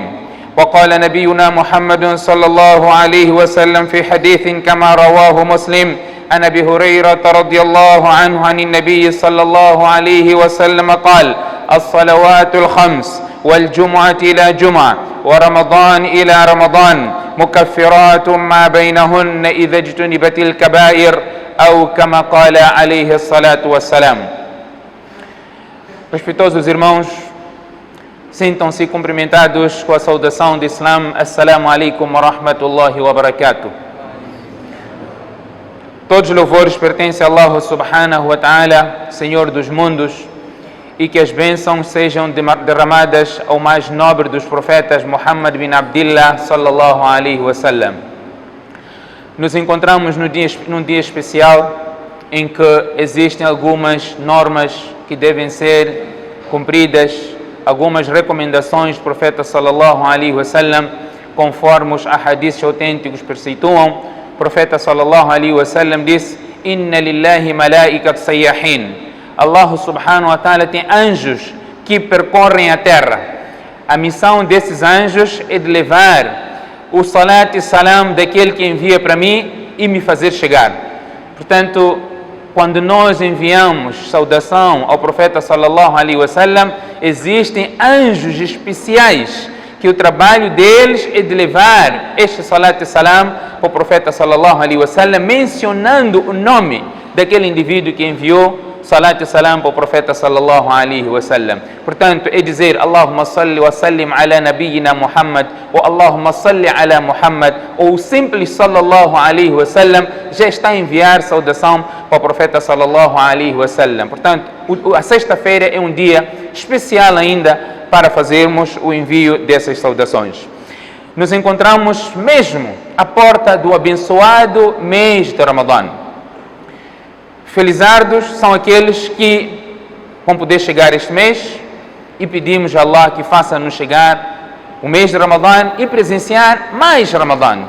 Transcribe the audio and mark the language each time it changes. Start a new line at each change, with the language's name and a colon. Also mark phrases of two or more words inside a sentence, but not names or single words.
Arabic: وقال نبينا محمد صلى الله عليه وسلم في حديث كما رواه مسلم عن أبي هريرة رضي الله عنه عن النبي صلى الله عليه وسلم قال الصلوات الخمس والجمعة إلى جمعة ورمضان إلى رمضان مكفرات ما بينهن إذا اجتنبت الكبائر أو كما قال عليه الصلاة والسلام.
Portuguese: Respeitosos irmãos, sintam-se cumprimentados com a saudação de Islam.
Arabic: السلام عليكم ورحمة الله وبركاته.
Portuguese: Todos os louvores pertencem a
Arabic: الله سبحانه وتعالى,
Portuguese: Senhor dos mundos, e que as bênçãos sejam derramadas ao mais nobre dos profetas,
Arabic: محمد بن عبد الله صلى الله عليه وسلم.
Portuguese: Nos encontramos num dia especial em que existem algumas normas que devem ser cumpridas, algumas recomendações do profeta
Arabic: صلى الله عليه وسلم,
Portuguese: conforme os hadiths autênticos preceituam. O profeta
Arabic: صلى الله عليه وسلم
Portuguese: disse:
Arabic: إن لله ملائكة سياحين. الله سبحانه وتعالى
Portuguese: tem anjos que percorrem a terra. A missão desses anjos é de levar o salat e salam daquele que envia para mim e me fazer chegar. Portanto, quando nós enviamos saudação ao profeta
Arabic: صلى الله عليه وسلم,
Portuguese: existem anjos especiais que o trabalho deles é de levar este salat e salam para o profeta
Arabic: صلى الله عليه وسلم,
Portuguese: mencionando o nome daquele indivíduo que enviou salat e salam para o profeta
Arabic: صلى الله عليه وسلم.
Portuguese: Portanto, é dizer
Arabic: اللهم صل وسلم على نبينا محمد
Portuguese: ou
Arabic: اللهم صل على محمد
Portuguese: ou simples
Arabic: صلى الله عليه وسلم
Portuguese: já está a enviar saudação para o profeta
Arabic: صلى الله عليه وسلم.
Portuguese: Portanto, a sexta-feira é um dia especial ainda para fazermos o envio dessas saudações. Nos encontramos mesmo à porta do abençoado mês de Ramadã. Felizardos são aqueles que vão poder chegar este mês e pedimos a Allah que faça-nos chegar o mês de Ramadã e presenciar mais Ramadãs.